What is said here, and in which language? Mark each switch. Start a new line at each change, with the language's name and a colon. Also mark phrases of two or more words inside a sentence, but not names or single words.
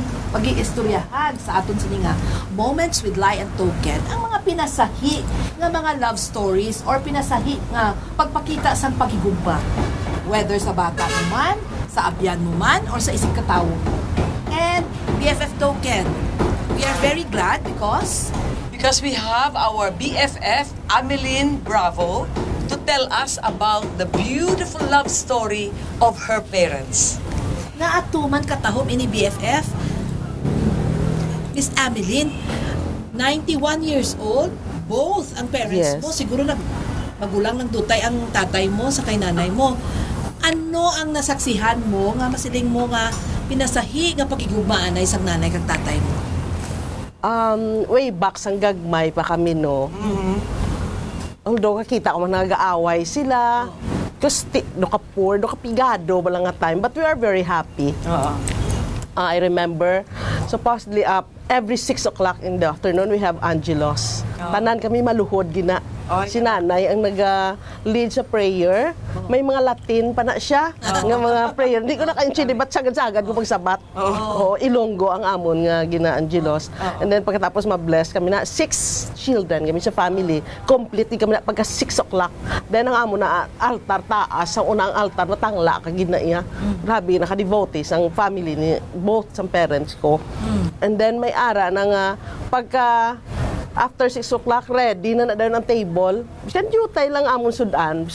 Hiligaynon: pag-iistoryahan sa aton sini nga Moments with Lei and Token ang mga pinasahi nga mga
English: love stories
Hiligaynon: or pinasahi nga pagpakita sa paghigugma, whether sa bata mo man, sa abyan mo man, or sa isang katawo.
English: And BFF Token, we are very glad because we have our BFF, Ameline Bravo, to tell us about the beautiful love story of her parents.
Hiligaynon: Naatuman katahom ini BFF, Miss Ameline, 91 years old, both ang parents mo, siguro magulang ng dutay ang tatay mo sa kay nanay mo. Ano ang nasaksihan mo nga masiling mo nga pinasahi nga pagigugmaan na isang nanay kag tatay mo? Way back sang gagmay pa kami, no? Although kakita ko nag-aaway sila, kasi do kapigado ba lang nga time,
English: but we are very happy. I remember, supposedly every 6 o'clock in the afternoon, we have Angelos.
Hiligaynon: Tanan kami maluhod gina. Si nanay ang nag-lead sa prayer. May mga Latin pa na siya, nga mga prayer. Hindi ko naka-intindi, ba't sagad-sagad ko pagsabat? Ilonggo ang amon nga gina-Angelos.
English: And then
Hiligaynon: pagkatapos ma-bless kami na 6 children kami sa family. Complete kami na pagka 6 o'clock. Then ang amon na altar taas, ang unang altar natangla ka gina iya. Grabe, naka-devotees ang family ni both sa parents ko.
English: And then
Hiligaynon: may ara na pagka after 6 o'clock, ready na daw ng table. Siyan jutay lang amon sudan.